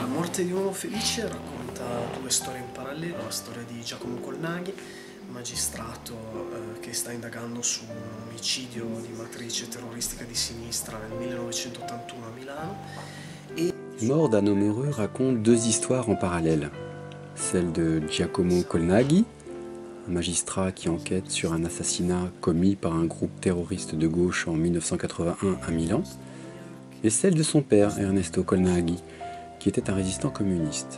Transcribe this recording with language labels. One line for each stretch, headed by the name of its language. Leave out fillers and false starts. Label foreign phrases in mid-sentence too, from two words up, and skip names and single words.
Italian: morte di un uomo felice racconta due storie in parallelo, la storia di Giacomo Colnaghi, magistrato che sta indagando su un omicidio di matrice terroristica di sinistra nel 1981 a Milano.
French: Mort d'un homme heureux raconte deux histoires en parallèle. Celle de Giacomo Colnaghi, un magistrat qui enquête sur un assassinat commis par un groupe terroriste de gauche en 1981 à Milan, et celle de son père, Ernesto Colnaghi, qui était un résistant communiste.